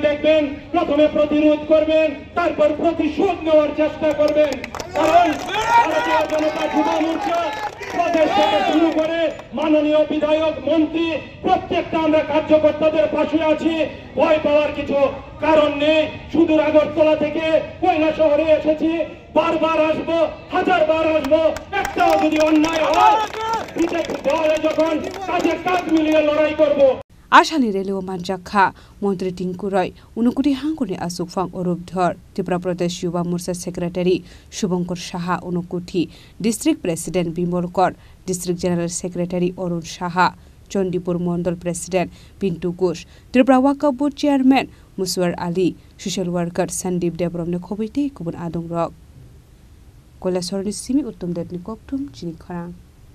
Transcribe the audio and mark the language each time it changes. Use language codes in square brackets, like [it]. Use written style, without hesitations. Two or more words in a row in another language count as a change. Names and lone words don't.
[bn] দেখবেন প্রথমে প্রতিরোধ করবেন তারপর প্রতিশোধ নেওয়ার চেষ্টা করবেন কারণ ভারতীয় জনতা যুব মোর্চা প্রদেশ থেকে শুরু করে মাননীয় বিধায়ক মন্ত্রী প্রত্যেকটা আমরা কার্যকর্তাদের পাশে আছি ভয় পাওয়ার কিছু কারণ নেই সুদূর আগরতলা থেকে কৈলাসহরে এসেছি বারবার আসবো হাজারবার আসবো একটাও যদি অন্যায় হয় দলে যখন কাজে কাজ মিলিয়ে লড়াই করব [trp] Ashani releo manjakha Montri Tingkurai unukuti hangkorni asukphang orupdhor Tripura Pradesh Yuba Morcha Secretary Shubhankar Saha unukuti [en] District President [trp] Bimal Kor [en] District General Secretary [trp] Arun Saha Chandipur Mondal President Pintu Ghosh Tripura Waqf Board Chairman Muswar Ali [en] Social Worker [trp] Sandeep Debramne khobaite kubun adongrok কৈলাসহরনি simi uttom detni koktum chini kharang